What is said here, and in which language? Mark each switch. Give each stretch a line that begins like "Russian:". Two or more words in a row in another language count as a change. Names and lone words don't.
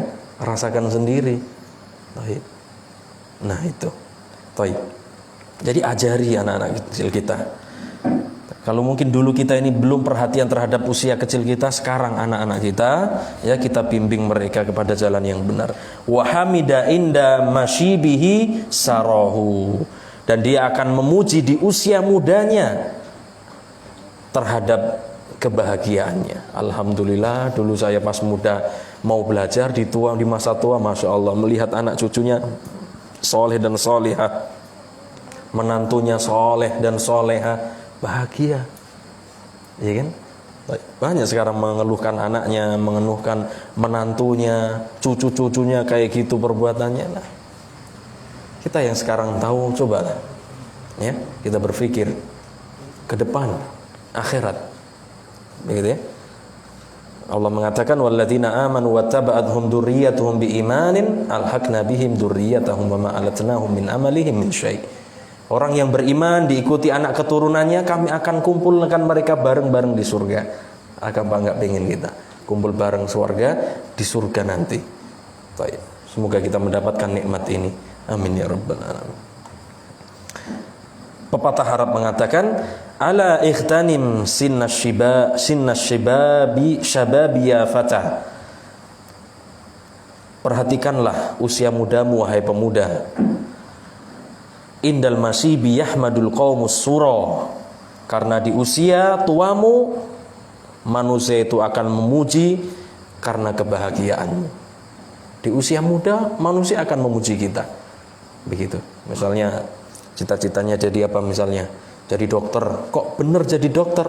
Indonesian: Rasakan sendiri. Baik. Nah itu, baik. Jadi ajari anak-anak kecil kita. Kalau mungkin dulu kita ini belum perhatian terhadap usia kecil kita, sekarang anak-anak kita, ya kita bimbing mereka kepada jalan yang benar.
Arabic: وحمد عند مشيبه سراه.
Indonesian: Dan dia akan memuji di usia mudanya terhadap kebahagiaannya. Alhamdulillah, dulu saya pas muda mau belajar, di masa tua,
Arabic: ما شاء الله,
Indonesian: melihat anak cucunya soleh dan solihah, menantunya soleh dan soleha, bahagia, ya kan? Banyak sekarang mengeluhkan anaknya, mengeluhkan menantunya, cucu-cucunya kayak gitu perbuatannya. Nah, kita yang sekarang tahu, cobalah, ya, kita berpikir ke depan akhirat, begitu ya. Allah mengatakan
Arabic: والذين آمنوا واتبعتهم ذريتهم بإيمان ألحقنا بهم ذريتهم وما ألتناهم من عملهم من شيء'.
Indonesian: Orang yang beriman diikuti anak keturunannya, kami akan kumpulkan mereka bareng-bareng di surga. Agak bangga pengen kita kumpul bareng surga di surga nanti. Baik. Semoga kita mendapatkan nikmat ini.
Arabic: آمين يا رب العالمين.
Indonesian: Pepatah Arab mengatakan
Arabic: ألا اغتنم شبابي يا فتى.
Indonesian: Perhatikanlah usia mudamu wahai pemuda.
Arabic: عند المشيب يحمد القوم السرى.
Indonesian: Karena di usia tuamu manusia itu akan memuji karena kebahagiaanmu. Di usia muda manusia akan memuji kita. Begitu. Misalnya cita-citanya jadi apa misalnya? Jadi dokter. Kok bener jadi dokter?